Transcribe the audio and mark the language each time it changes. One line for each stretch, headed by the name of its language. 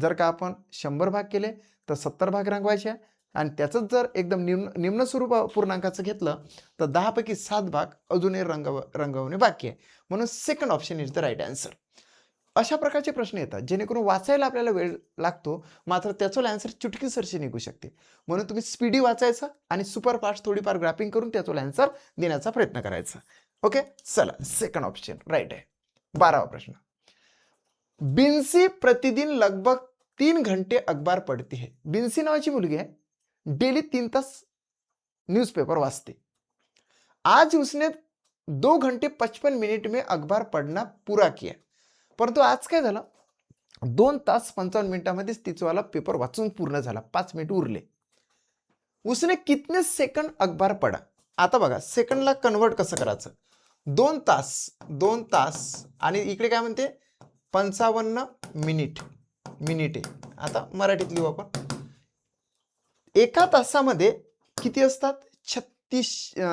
Marathi: जर का आपण 100 भाग केले तर 70 भाग रंगवायचे आणि त्याचंच जर एकदम निम्न स्वरूप पूर्णांकाचं घेतलं तर 10 पैकी 7 भाग अजूनही रंगवणे बाकी आहे, म्हणून
English: Second option is the right answer.
Marathi: अशा प्रकारचे प्रश्न येतात जेणेकरून वाचायला आपल्याला वेळ लागतो, मात्र त्याचं आन्सर चुटकीसरशी निघू शकते. म्हणून तुम्ही स्पीडी वाचायचं आणि सुपर फास्ट थोडीफार ग्रॅपिंग करून त्याचं आन्सर देण्याचा प्रयत्न करायचा. ओके, चला सेकंड ऑप्शन राईट आहे. 12वा प्रश्न.
Hindi: बिन्सी प्रतिदिन लगभग 3 घंटे अखबार पढ़ती है.
Marathi: बिन्सी नावाची मुलगी आहे, डेली 3 तास न्यूज़पेपर वाचते.
Hindi: आज उसने 2 घंटे 55 मिनट में अखबार पढ़ना पूरा किया,
Marathi: परंतु आज काय झालं, 2 तास 55 मिनिटांमध्येच तिचवाला पेपर वाचून पूर्ण झाला, 5 मिनिट उरले.
Hindi: उसने कितने सेकंड अखबार पढ़ा.
Marathi: आता बघा सेकंडला कन्वर्ट कसं करायचं. 2 तास आणि इकडे काय म्हणते 55 मिनिटे. आता मराठीत लिहू आपण. एका तासामध्ये किती असतात, 36.